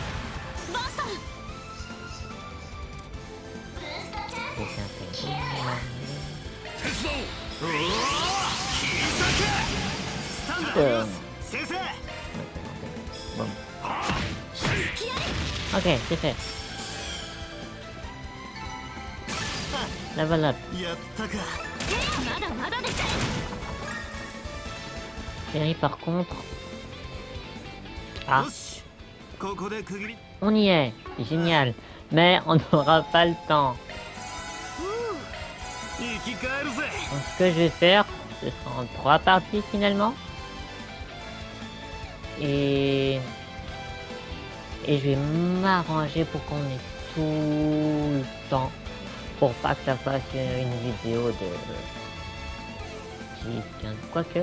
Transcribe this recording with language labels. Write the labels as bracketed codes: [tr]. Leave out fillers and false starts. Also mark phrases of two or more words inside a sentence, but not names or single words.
[fr] Et c'est un peu- [ja] 先生 [fr] Bon. Ok, c'est fait. [en] Level up. [ja] やったかまだまだです [fr] Chérie, par contre. Ah, [ja] よしここで区切り [fr] on y est. Génial. Mais on n'aura pas le temps. [ja] 生き返るぜ [fr] Donc, ce que je vais faire, ce sera en 3 parties finalement. Et je vais m'arranger pour qu'on ait tout le temps. Pour pas que ça fasse une vidéo de 10, 15, quoique.